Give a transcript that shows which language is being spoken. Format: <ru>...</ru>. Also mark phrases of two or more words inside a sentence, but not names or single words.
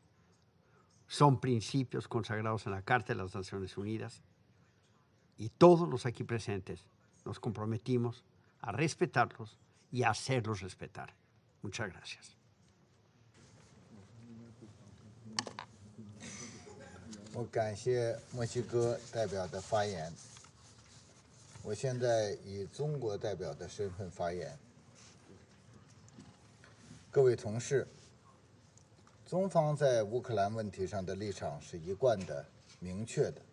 <es>Son principios consagrados en la Carta de las Naciones Unidas y todos los aquí presentes nos comprometimos a respetarlos y a hacerlos respetar. Muchas gracias.</es> <zh>我感谢墨西哥代表的发言。我现在以中国代表的身份发言。各位同事，中方在乌克兰问题上的立场是一贯的、明确的。</zh>